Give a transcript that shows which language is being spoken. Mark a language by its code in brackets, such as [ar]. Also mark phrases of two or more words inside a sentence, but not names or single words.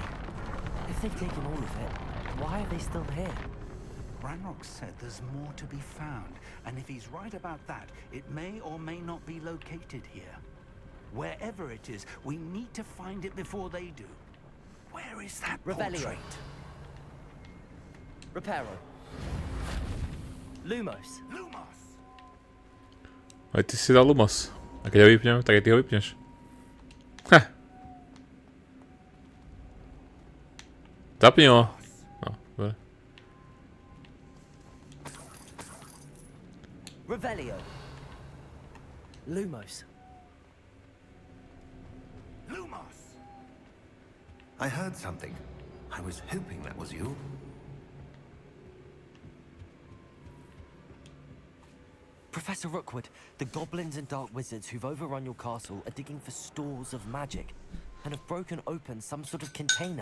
[en] If they've taken all of it, why are they still here? Ranrock said there's more to be found, and if he's right about that, it may or may not be located here. Wherever it is, we need to find it before they do. Where is that Revelio. portrait? Reparo. Lumos. Lumos! [sk] Aj ty si dal Lumos. A keď ho vypnem, tak aj ty ho vypneš. Ha! Zapni ho. No, dobre. Revelio. Lumos. Lumos! [en] I heard something. I was hoping that was you. Professor Rookwood, the goblins and dark wizards who've overrun your castle are digging for stores of magic and have broken open some sort of container.